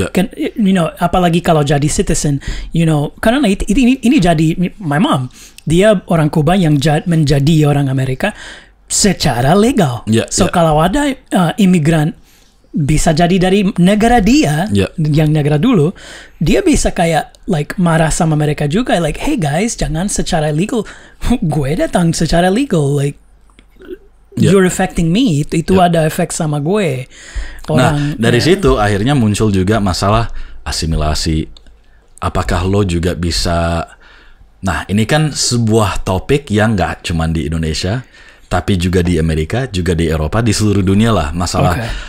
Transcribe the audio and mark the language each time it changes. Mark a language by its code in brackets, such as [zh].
[id] Kan, apalagi kalau jadi citizen, karena ini jadi [en] my mom, [id] dia orang Kuba yang menjadi orang Amerika secara legal. So kalau ada imigran bisa jadi dari negara dia, yang negara dulu, dia bisa kayak like marah sama mereka juga, [en] like hey guys, [id] jangan secara legal. Gue datang secara legal, [en] like you're affecting me. [id] Itu ada efek sama gue. Nah, dari situ akhirnya muncul juga masalah asimilasi. Apakah lo juga bisa? Nah, ini kan sebuah topik yang nggak cuma di Indonesia, tapi juga di Amerika, juga di Eropa, di seluruh dunia lah masalah.